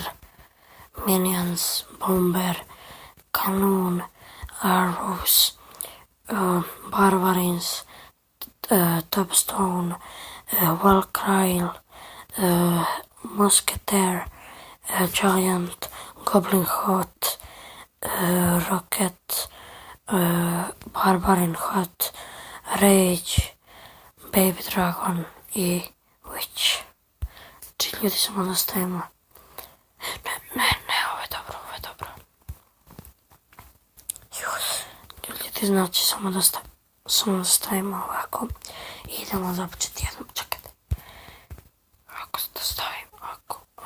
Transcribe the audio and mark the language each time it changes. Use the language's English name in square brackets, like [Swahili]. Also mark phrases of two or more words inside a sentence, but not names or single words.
[Croatian] Minions, Bomber, Cannon, Arrows, Barbarins, Topstone, Valkyrie, Musketeer, Giant, Goblin Hut, Rocket, Barbarin Hut, Rage, Baby Dragon i Witch. Či ljudi samo nastavimo. Ne, ovo je dobro. Ljudi, znači samo da stavimo ovako i idemo započeti jednom. Čekajte. Ovako da stavim, ovako.